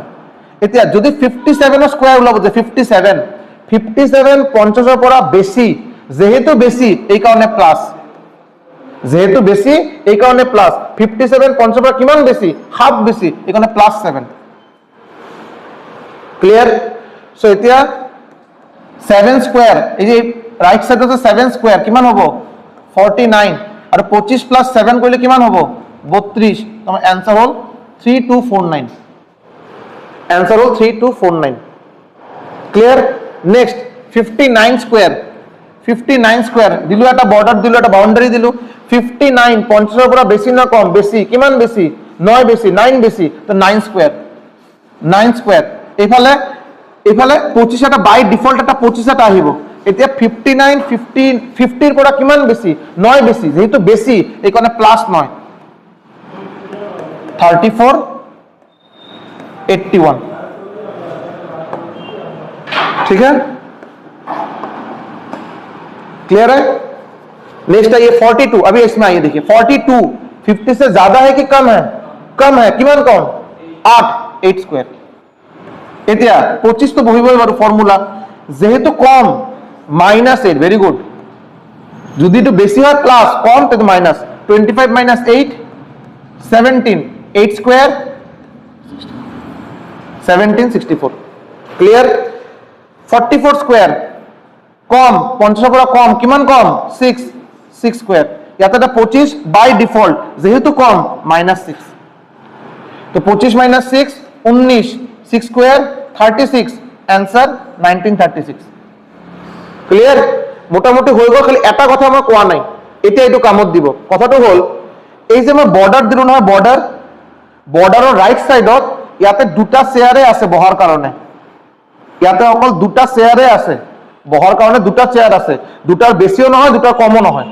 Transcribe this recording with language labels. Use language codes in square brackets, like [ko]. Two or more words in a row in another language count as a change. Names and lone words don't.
[as] এতিয়া যদি 57ৰ স্কোয়ার ওলাব যে 57 50ৰ পৰা বেছি, যেহেতু বেছি এই কাৰণে প্লাস, যেহেতু বেছি এই কাৰণে প্লাস। 57 50ৰ পৰা কিমান বেছি, হাফ বেছি, এই কাৰণে +7। ক্লিয়ার? সো এতিয়া 7 স্কোয়ার, এই যে [en] right side [as] আছে 7 স্কোয়ার কিমান হ'ব 49, আৰু 25 + 7 কৰিলে কিমান হ'ব 32। তোমাৰ आंसर হ'ল 3249, आंसर হ'ল 3249। ক্লিয়ার? নেক্সট 59 স্কোয়ার, 59 স্কোয়ার দিলো, এটা বর্ডার দিলো, এটা বাউন্ডারি দিলো। 59 50ৰ পৰা বেছি না কম, বেছি, কিমান বেছি 9 বেছি, 9 বেছি, তো 9 স্কোয়ার, 9 স্কোয়ার। এইফালে 25 এটা [en] by default [as] এটা 25 এটা আহিব। এতিয়া 59 50ৰ পৰা কিমান বেছি 9 বেছি, যেহেতু বেছি এই কাৰণে +9, 34 81। [hi] ठीक है, क्लियर है? नेक्स्ट है ये 42। अभी इसमें आइए देखिए 42 50 से ज्यादा है कि कम है, कम है, किमान कम 8 स्क्वायर। [as] এতিয়া 25 তো বহিবই বাৰু ফর্মুলা, যেহেতু কম -8, [en] very good. [as] যদি এটা বেশি হয় প্লাস, কম তো মাইনাস। 25 - 8 17, 8 স্কয়ার 17 64। ক্লিয়ার? 44 স্কয়ার কম 50 পৰা কম, কিমান কম 6 স্কয়ার। ইয়াতে এটা 25 [en] by default, [as] যেহেতু কম -6, তো 25 - 6 19, 6 স্কয়ার 36, आंसर 1936। ক্লিয়ার? মোটামুটি হৈ গ'ল। খালি এটা কথা মই কোৱা নাই, এতিয়া এইটো কামত দিব। কথাটো হ'ল এই যে মই বর্ডার দিলো নহয়, বর্ডাৰৰ [en] right sideত [as] ইয়াতে দুটা চেয়ারে আছে বহাৰ কাৰণে, ইয়াতে অকল দুটা চেয়ারে আছে বহাৰ কাৰণে, দুটা চেয়ার আছে, দুটাৰ বেছিও নহয় দুটাৰ কমও নহয়।